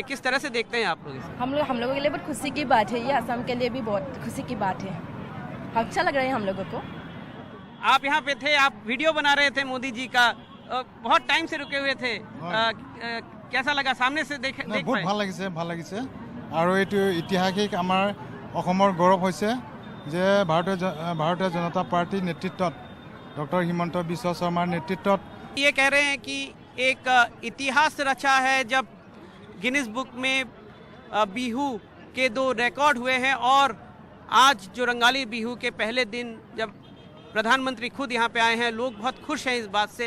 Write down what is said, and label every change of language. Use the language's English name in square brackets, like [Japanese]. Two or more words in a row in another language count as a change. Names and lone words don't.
[Hindi] किस तरह से देखते हैं आप लोग इसे? हम लोगों के लिए बहुत खुशी की बात है, ये असम के लिए भी बहुत खुशी की बात है। अच्छा लग रहा है हम लोगों को। आप यहाँ पे थे, आप वीडियो बना रहे थे मोदी जी का, बहुत टाइम से रुके हुए थे, कैसा लगा सामने से देख [Assamese] बहुत ভাল লাগিছে আৰু এইটো ঐতিহাসিক আমাৰ অসমৰ গৌৰৱ হৈছে যে ভাৰতীয় জনতা পাৰ্টিৰ নেতৃত্বত ডক্টৰ হিমন্ত বিশ্ব শৰ্মাৰ नेतृत्वत [Hindi] ये कह रहे हैं कि एक इतिहास रचा है जब गिनीज बुक में बिहू के 2 रिकॉर्ड हुए हैं। और आज जो रंगाली बिहू के पहले दिन जब प्रधानमंत्री खुद यहाँ पे आए हैं, लोग बहुत खुश हैं इस बात से।